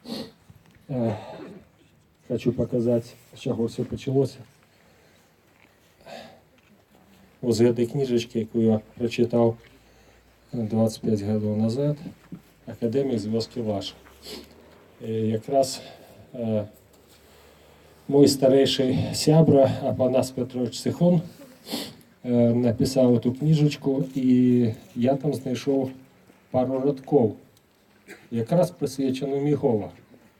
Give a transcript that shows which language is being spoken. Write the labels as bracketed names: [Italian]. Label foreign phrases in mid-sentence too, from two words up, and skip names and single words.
[Russian] Хочу показать, с чего все началось. Вот з этой книжечки, яку я прочитал 25 годів назад, «Академік з вёски ваш». [Ukrainian] І якраз мой старейший сябра Апанас Петрович Сихон написав эту книжечку, і я там знайшов пару радков, якраз присвячену Міхова.